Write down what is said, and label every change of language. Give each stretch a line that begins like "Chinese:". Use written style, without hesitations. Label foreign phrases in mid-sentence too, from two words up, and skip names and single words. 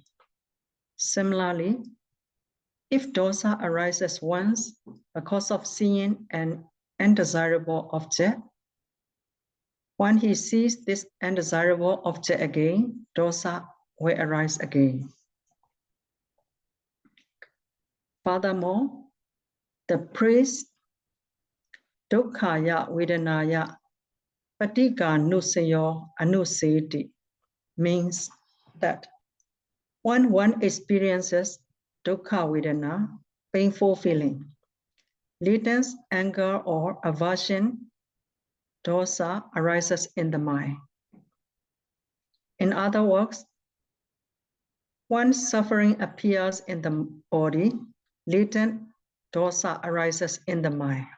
English: Similarly, if dosa arises once because of seeing an undesirable object, when he sees this undesirable object again, dosa will arise again. Furthermore, the praise
Pali: dukkhaya vedanaya patika nusayo anuseti
English: means that when one experiences
Pali: dukkha vedana,
English: painful feeling, latent anger or aversion, dosa arises in the mind. In other words, when suffering appears in the body, latent dosa arises in the mind.